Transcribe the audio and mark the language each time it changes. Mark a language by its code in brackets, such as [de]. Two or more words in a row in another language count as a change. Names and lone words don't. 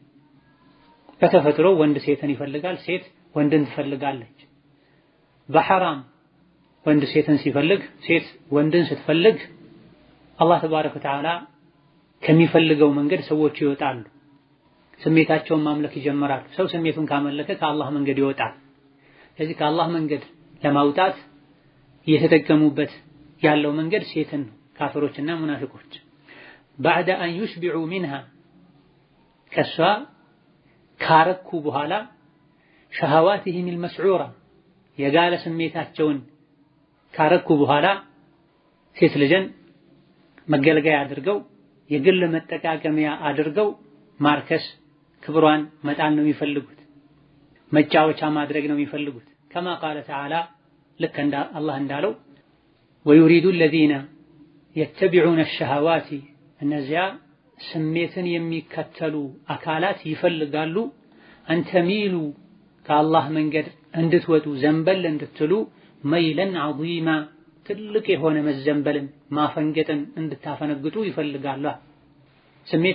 [am] በተፈጥሮ ወንድ ሴትን ይፈልጋል፣ ሴት ወንድን ትፈልጋለች። በሐራም ወንድ ሴትን ሲፈልግ ሴት ወንድን ስትፈልግ አላህ [ar] تبارك وتعالى [am] ከሚፈልገው መንገድ ሰዎች ይወጣሉ። ስሜታቸውን ማምለክ ይጀምራሉ። ሰው ስሜቱን ካመለከ ከአላህ መንገድ ይወጣል። ስለዚህ ከአላህ መንገድ ለማውጣት እየተጠቀሙበት ያለው መንገድ ሴትን ነው ካፊሮችና ሙናፊቆች። [ar] بعد أن يشبعوا منها [am] ከሷ ካረኩ በኋላ [ar] شهواتهم المسعورة [am] የጋለ ስሜታቸውን ካረኩ በኋላ ሴት ልጅን መገልገያ አድርገው የግል መጠቃቀሚያ አድርገው ማርከስ ክብሯን መጣል ነው የሚፈልጉት። መጫወቻ ማድረግ ነው የሚፈልጉት። [ar] كما قال تعالى [am] ልክ እንደ አላህ እንዳለው [ar] ويريد الذين يتبعون الشهوات [am] እነዚያ ስሜትን የሚከተሉ አካላት ይፈልጋሉ አንተሚሉ ከአላህ መንገድ እንድትወጡ ዘንበል እንድትሉ [ar] ميلا عظيما [am] ትልቅ የሆነ መዘንበልን ማፈንገጥን እንድታፈነግጡ ይፈልጋሉ። ስሜት